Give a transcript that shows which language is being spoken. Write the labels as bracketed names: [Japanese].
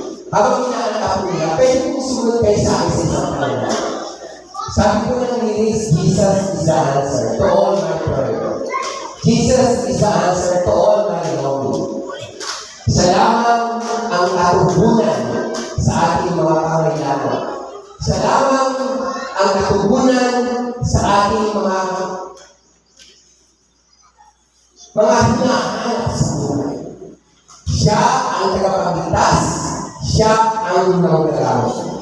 [Filipino] Habang pinakata po niya, pwede po sumunod kayo sa akin sa isang kanila. Sabi po ng lyrics, [English] Jesus is the answer to all my prayer. Jesus is the answer to all my longing. [Filipino] Siya lamang ang katugunan sa ating mga pangailangan. Siya lamang ang katugunan sa ating mga hinahanap sa buhay. Siya ang tagapagligtas. Siya ang nanggagawa.